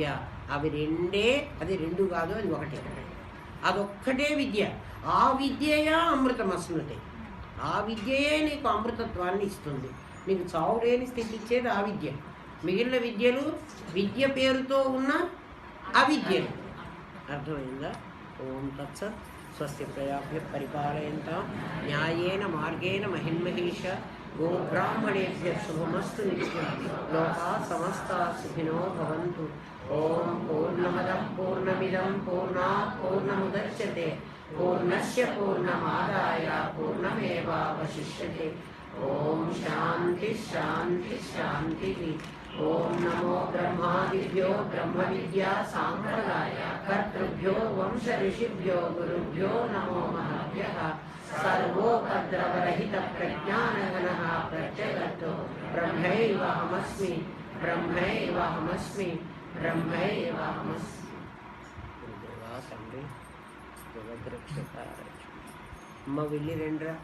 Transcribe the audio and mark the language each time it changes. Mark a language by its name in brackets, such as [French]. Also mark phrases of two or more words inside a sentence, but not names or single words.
[Telugu] అవి రెండే. అది 2 కాదు, అది ఒకటే. అదొక్కటే విద్య. [Sanskrit] ఆ విద్యయా అమృతమస్నుతే. [Telugu] ఆ విద్యయే నీకు అమృతత్వాన్ని ఇస్తుంది. నీకు చావులేని స్థితి ఇచ్చేది ఆ విద్య. మిగిలిన విద్యలు విద్య పేరుతో ఉన్న అవిద్యలు. అర్థమైందా? [Sanskrit] ఓం తత్సత్. స్వస్తి ప్రజాభ్య పరిపాలయంతాం న్యాయేన మార్గేణ మహిన్మహేష. గోబ్రాహ్మణేభ్య శుభమస్తు నిత్యం. లోకా సమస్తా సుఖినో భవంతు. ఓం పూర్ణమదః పూర్ణమిదం పూర్ణాత్ పూర్ణముదచ్యతే పూర్ణస్య పూర్ణమాదాయ పూర్ణమేవావశిష్యతే. ఓం శాంతి శాంతి శాంతి. ओम नमो ब्रह्मादिभ्यो ब्रह्म विद्या सांप्रदाय कर्तृभ्यो वंश ऋषिभ्यो गुरुभ्यो नमो महभ्यः। सर्वोपद्रवरहित प्रज्ञानघनः प्रत्यगतो ब्रह्मैवाहमस्मि ब्रह्मैवाहमस्मि ब्रह्मैवाहमस्मि। [Telugu] गुरुदेवा తండ్రి జగద్రక్షక అమ్మ వెళ్ళి రండ్రా.